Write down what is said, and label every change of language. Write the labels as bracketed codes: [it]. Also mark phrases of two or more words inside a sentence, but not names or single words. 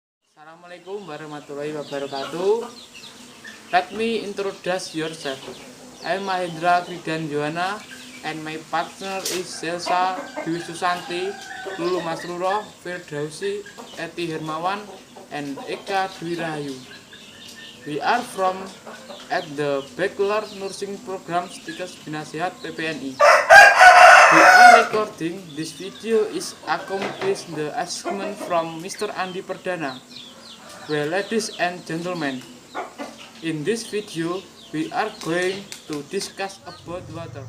[ar] Assalamualaikum warahmatullahi wabarakatuh. [en] Let me introduce yourself. I'm Mahendra Kridan Johanna and my partner is Selsa Dwi Susanti, Lulu Masruro, Firdausi, Eti Hermawan, and Eka Dwi Rahayu. We are from at the Bachelor Nursing Program Stikes Binasihat PPNI. We are recording this video is accomplished the assignment from Mr. Andi Perdana. Well, ladies and gentlemen, in this video we are going to discuss about water.